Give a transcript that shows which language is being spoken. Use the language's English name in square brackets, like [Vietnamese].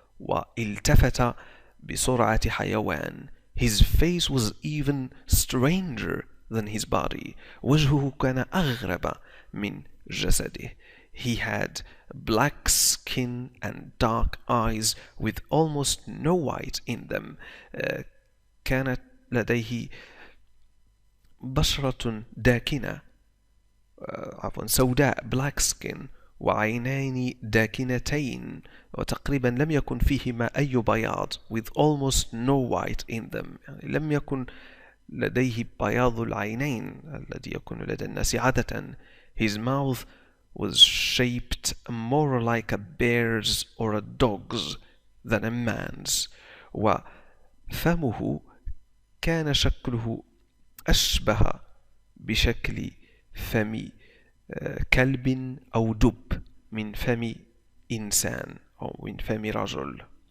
[Arabic] والتفت بسرعة حيوان. [English] His face was even stranger than his body. [Arabic] وجهه كان أغرب من جسده. [English] He had black skin and dark eyes with almost no white in them. [Arabic] كانت لديه بشرة داكنة سوداء [English] black skin [Arabic] وعينين داكنتين وتقريبا لم يكن فيهما أي بياض [English] with almost no white in them [Arabic] يعني لم يكن لديه بياض العينين الذي يكون لدى الناس عادة. [English] His mouth was shaped more like a bear's or a dog's than a man's. [Arabic] وفمه كان شكله أشبه بشكل فم كلب أو دب من فم إنسان أو من فم رجل.